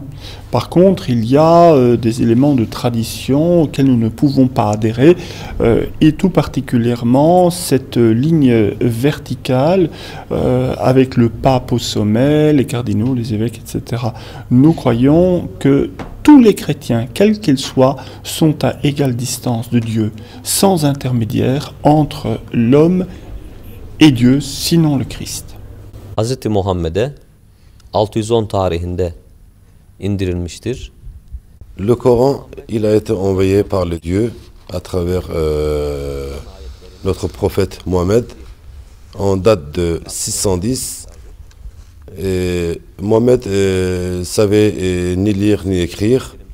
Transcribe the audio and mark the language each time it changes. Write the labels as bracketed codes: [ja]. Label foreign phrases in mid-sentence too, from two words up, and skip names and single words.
[fr] Par contre, il y a des éléments de tradition auxquels nous ne pouvons pas adhérer, et tout particulièrement cette ligne verticale avec le pape au sommet, les cardinaux, les évêques, etc. Nous croyons que tous les chrétiens, quels qu'ils soient, sont à égale distance de Dieu, sans intermédiaire entre l'homme et Dieu, sinon le Christ. [tr] Hz. Muhammed'e 610 tarihinde indirilmiştir. [fr] Le Coran, il a été envoyé par le Dieu à travers notre prophète Mohammed en date de 610. Et Mohammed savait ni lire ni écrire.